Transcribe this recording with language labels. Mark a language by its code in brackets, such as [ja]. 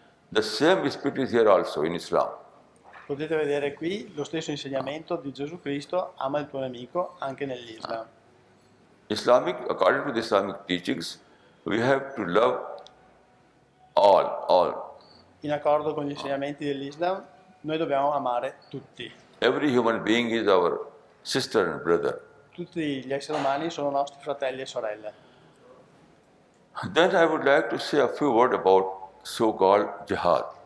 [en] The same spirit is here also in Islam. [it] Potete vedere qui lo stesso insegnamento di Gesù Cristo, ama il tuo nemico, anche nell'Islam. [en] According to the Islamic teachings, we have to love all. [it] In accordo con gli insegnamenti dell'Islam, noi dobbiamo amare tutti. [en] Every human being is our sister and brother. [it] Tutti gli esseri umani sono nostri fratelli e sorelle. [en] Then I would like to say a few words about so-called jihad.